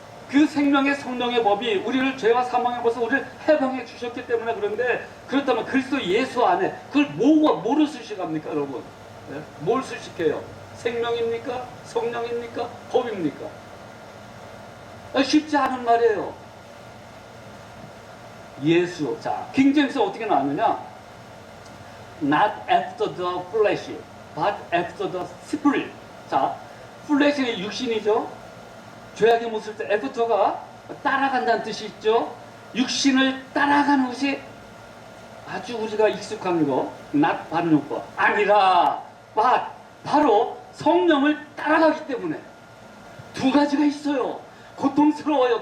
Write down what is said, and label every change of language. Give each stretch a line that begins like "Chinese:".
Korean: 그 생명의 성령의 법이 우리를 죄와 사망의 법에서 우리를 해방해 주셨기 때문에 그런데 그렇다면 그리스도 예수 안에 그걸 뭐를 수식합니까 여러분? 예? 뭘 수식해요? 생명입니까? 성령입니까? 법입니까? 쉽지 않은 말이에요. 예수. 자, 킹제임스 어떻게 나왔느냐?
English: Not after the flesh, but after the spirit.
Korean: 자, 플래시는 육신이죠. 죄악의 모습을 때 애프터가 따라간다는 뜻이 있죠. 육신을 따라가는 것이 아주 우리가 익숙한 거, not 바른 용법 아니라 바로 성령을 따라가기 때문에 두 가지가 있어요. 고통스러워요.